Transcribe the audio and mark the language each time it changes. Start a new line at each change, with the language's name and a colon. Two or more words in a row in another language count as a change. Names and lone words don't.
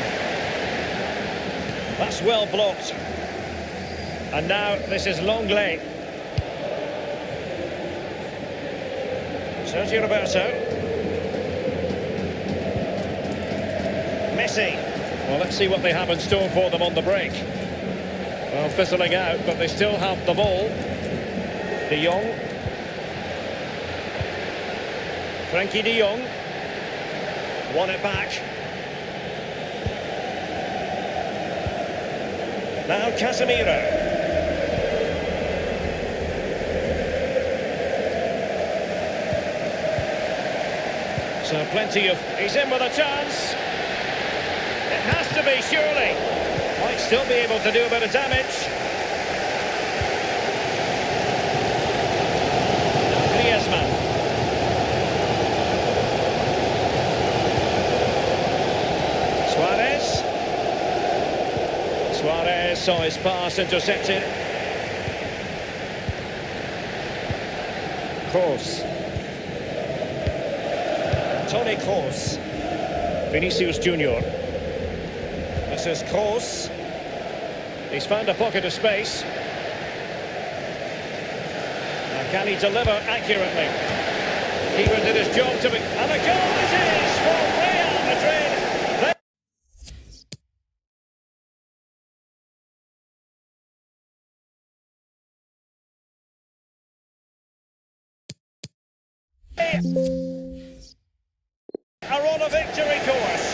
English: That's well blocked. And now this is Longley. Sergio Roberto. Messi. Well, let's see what they have in store for them on the break. Well, fizzling out, but they still have the ball. De Jong. Frankie de Jong. Won it back. Now Casemiro. So plenty of... He's in with a chance. It has to be, surely. Might still be able to do a bit of damage. Suarez saw his pass intercepted. Kroos. Toni Kroos. Vinicius Junior. This is Kroos. He's found a pocket of space. Now, can he deliver accurately? Keeper did his job to be... And a goal it is for Real Madrid. Are on a victory course.